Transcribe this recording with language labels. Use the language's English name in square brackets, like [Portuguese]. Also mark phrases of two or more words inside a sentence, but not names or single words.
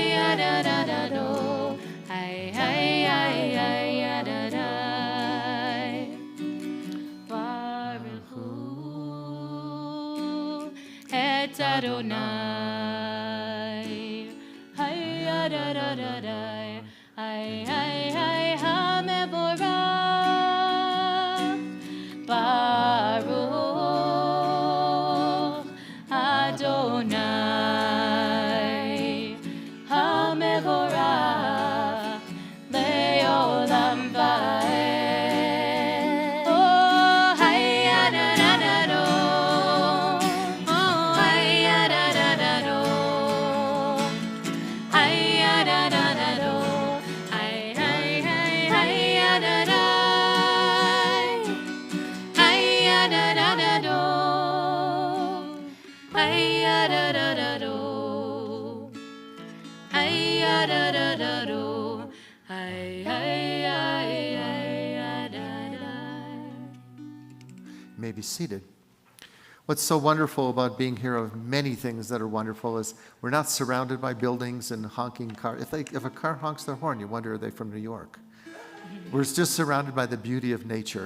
[Hebrew] Hay-ya-da-da-da-do. Hay-hay-hay-hay-ya-da-da. ברוך הוא את אדוני. Hay-ya-da-da-da-da. Hay-hay-hay ha-mevorach. ברוך אדוני המבורך לעולם ועד. Oh, hay-ya-da-da-da-do. Oh, hay-ya-da-da-da-do. Hay-ya-da-da-da-do. Hay-hay-hay-hay-ya-da-da. Hay-ya-da-da-da-do. Hay-ya-da-da-da-do. Hay-ya-da-da-da-do. Hay-hay-hay-hay-ya-da-da. [English] You may be seated. What's so wonderful about being here, of many things that are wonderful, is we're not surrounded by buildings and honking cars. If a car honks their horn, you wonder, are they from New York? We're just surrounded by the beauty of nature.